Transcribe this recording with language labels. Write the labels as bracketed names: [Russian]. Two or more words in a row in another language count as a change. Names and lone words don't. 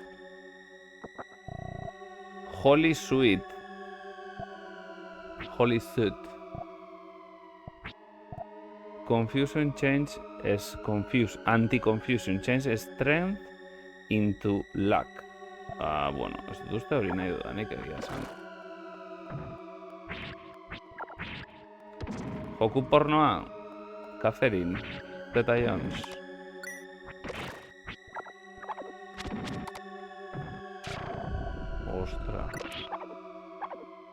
[English] Holy Suit. Holy Suit. Confusion change is confuse. Anti-confusion change strength into luck. [Basque] Bueno, ez dut uste hori nahi dudanik egia esan. Joku pornoa. Catherine. Zeta Jones. Ostra.